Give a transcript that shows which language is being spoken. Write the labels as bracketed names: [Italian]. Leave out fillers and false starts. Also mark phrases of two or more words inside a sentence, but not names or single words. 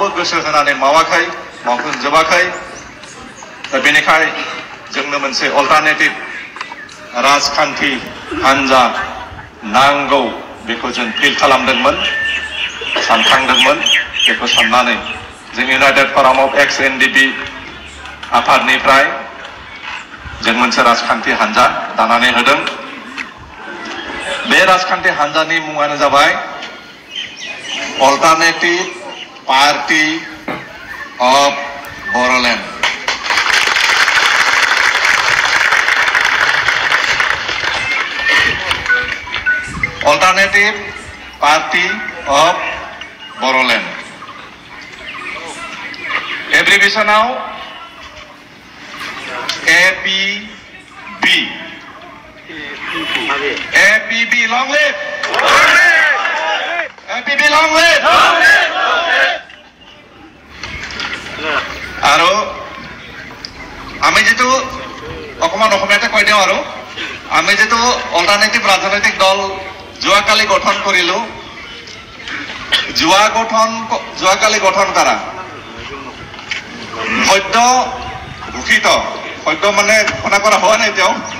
[Bodo] गोसो होनानै मावाखै मावफुंजोबाखै दा बेनिखाय जोंनो मोनसे अल्टारनेटिभ राजखान्थि हान्जा नांगौ बेखौ जों फिल खालामदोंमोन सानखांदोंमोन बेखौ साननानै जों इउनाइटेड फराम अफ एक्स एनडिपि आफादनिफ्राय जों मोनसे राजखान्थि हान्जा दानानै होदों बे राजखान्थि हान्जानि मुङानो जाबाय अल्टारनेटिभ पार्टी अफ बर'लेण्ड Alternative Party of Boroland. [English] Abbreviation now APB. APB long live. APB long live. [Assamese] আৰু আমি যেটো অকমান অসমীয়াতে কৈ দিওঁ আৰু আমি যেটো অল্টাৰনেটিভ ৰাজনৈতিক দল যোৱাকালি গঠন কৰিলো যোৱাকালি গঠন কৰা সদ্য ঘোষিত সদ্য মানে ঘোষণা কৰা হোৱা নাই এতিয়াও